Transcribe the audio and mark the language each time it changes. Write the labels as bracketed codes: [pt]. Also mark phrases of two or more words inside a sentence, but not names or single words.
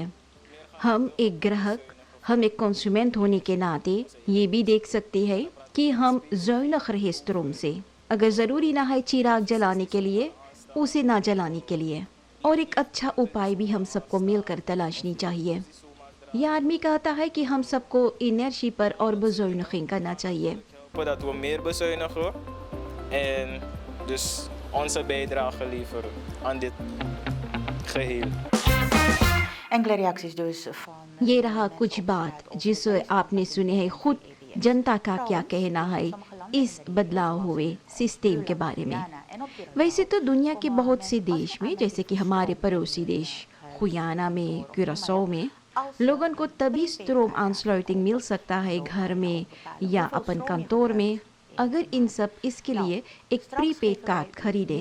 [hns] हम एक ग्राहक, हम एक कंज्यूमेंट होने के नाते ये भी देख सकते हैं कि हम ज़ौनख रहे स्ट्रोम से। अगर ज़रूरी ना है चिराग जलाने के लिए, उसे ना जलाने के लिए, और एक अच्छा उपाय भी हम सबको मिलकर तलाशनी चाहिए। यह आदमी कहता है कि हम सबको एनर्जी पर और bezuiniging करना चाहिए। [nl] Dat we meer bezuinigen en dus onze bijdrage leveren aan dit geheel. Enkele reacties dus van [hns] ये रहा कुछ बात जिसे आपने सुने हैं खुद जनता का क्या कहना है इस बदलाव हुए सिस्टम के बारे में। वैसे तो दुनिया के बहुत से देश में, जैसे कि हमारे पड़ोसी देश गुयाना में, क्यूरासाओ में, लोगों को तभी [nl] stroom aansluiting [hns] मिल सकता है घर में या अपन कंटोर में, अगर इन सब इसके लिए एक प्रीपेड कार्ड खरीदे।